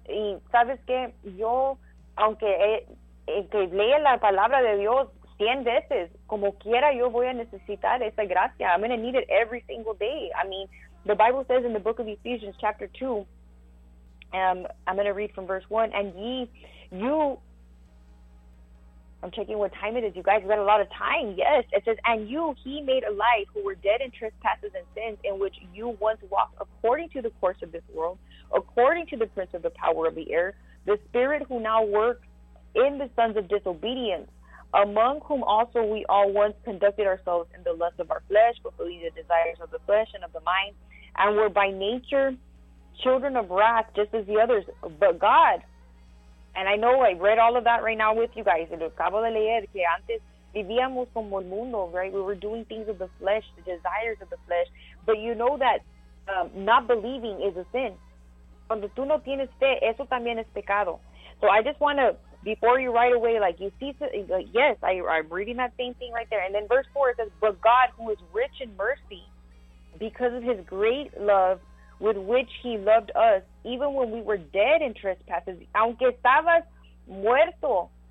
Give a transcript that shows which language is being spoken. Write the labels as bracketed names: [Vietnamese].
[Spanish] Y sabes que yo, aunque lea la palabra de Dios 100 veces, como quiera yo voy a necesitar esa gracia. [English] I'm going to need it every single day. I mean, the Bible says in the book of Ephesians chapter 2, I'm going to read from verse 1, and ye, you, I'm checking what time it is. You guys got a lot of time. Yes, it says, and you he made alive who were dead in trespasses and sins, in which you once walked according to the course of this world, according to the prince of the power of the air, the spirit who now works in the sons of disobedience, among whom also we all once conducted ourselves in the lust of our flesh, fulfilling the desires of the flesh and of the mind, and were by nature children of wrath, just as the others. But God, and I know I read all of that right now with you guys, [Spanish] lo acabo de leer, que antes vivíamos como el mundo, [English] right? We were doing things of the flesh, the desires of the flesh. But you know that not believing is a sin. [Spanish] Cuando tú no tienes fe, eso también es pecado. [English] So I just want to, before you right away, like, you see, yes, I'm reading that same thing right there. And then verse 4, it says, but God, who is rich in mercy, because of his great love with which he loved us, even when we were dead in trespasses, [Spanish] aunque estabas muerto.